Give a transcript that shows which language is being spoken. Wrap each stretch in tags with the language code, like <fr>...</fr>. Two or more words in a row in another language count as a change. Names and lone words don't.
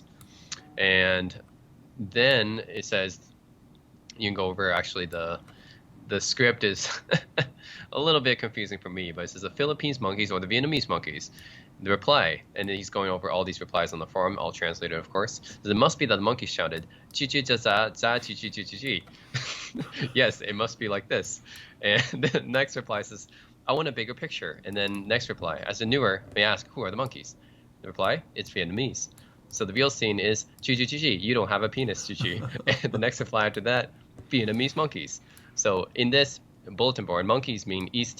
<en>And then it says, you can go over actually the script is a little bit confusing for me, but it says the Philippines monkeys or the Vietnamese monkeys. The reply, and he's going over all these replies on the forum, all translated, of course. It must be that the monkey shouted, "Chi chi za za chi chi chi chi chi." Yes, it must be like this. And the next reply says, "I want a bigger picture." And then next reply, as a newer, may ask, "Who are the monkeys?" The reply, "It's Vietnamese." So the real scene is, "Chi chi chi chi, you don't have a penis, chi chi." And the next reply after that, Vietnamese monkeys. So in this bulletin board, monkeys mean East.</en>